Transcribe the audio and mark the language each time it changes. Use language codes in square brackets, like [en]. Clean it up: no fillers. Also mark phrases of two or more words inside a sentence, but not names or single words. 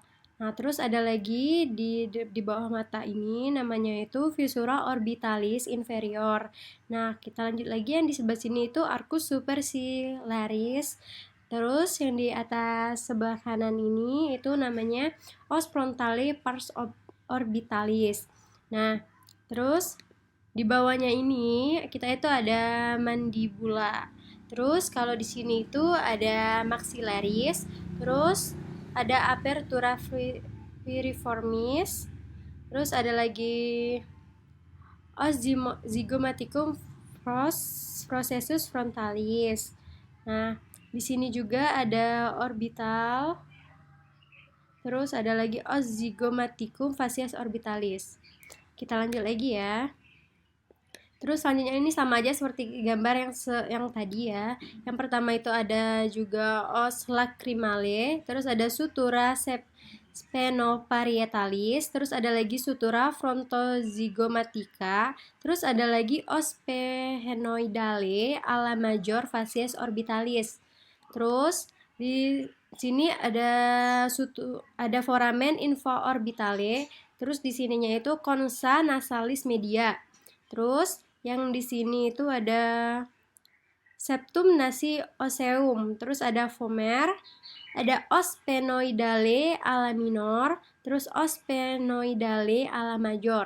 [id] Nah, terus ada lagi di bawah mata ini namanya itu [la] visura orbitalis inferior. [id] Nah, kita lanjut lagi yang di sebelah sini itu [la] arcus superciliaris. [id] Terus yang di atas sebelah kanan ini itu namanya [la] os frontale pars orbitalis. [id] Nah, terus di bawahnya ini kita itu ada mandibula. Terus kalau di sini itu ada maxillaris. Terus ada [la] apertura piriformis, [id] terus ada lagi [la] os zygomaticum processus frontalis. [id] Nah, di sini juga ada orbital, terus ada lagi [la] os zygomaticum facies orbitalis. [id] Kita lanjut lagi ya. Terus selanjutnya ini sama aja seperti gambar yang tadi ya. Yang pertama itu ada juga [la] os lacrimale, [id] terus ada [la] sutura spenoparietalis, [id] terus ada lagi [la] sutura frontozygomatica, [id] terus ada lagi [la] os phenoidale ala major facies orbitalis. [id] Terus di sini ada [la] foramen infraorbitale, [id] terus di sininya itu [la] concha nasalis media. [id] Terus yang di sini itu ada [la] septum nasi oseum, [id] terus ada vomer, ada [la] os phenoidale ala minor, [id] terus [la] os phenoidale ala major.